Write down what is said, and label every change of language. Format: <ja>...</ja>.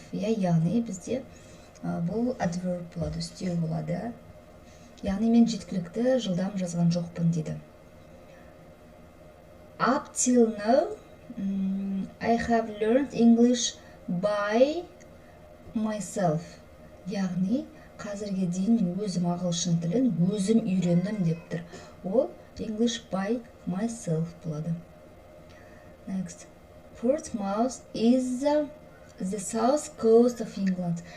<kk>Яғни бізде бұл adverb болады, үстеу болады. Яғни мен жеткілікті жылдам жазған жоқпын дейді.</kk> <en>Up till now, I have learned English by myself.</en> <kk>Яғни қазірге дейін мен өзім ағылшын тілін өзім үйрендім деп тұр.</kk> <en>Ол English by myself болады. Next, Portsmouth is the south coast of England.</en>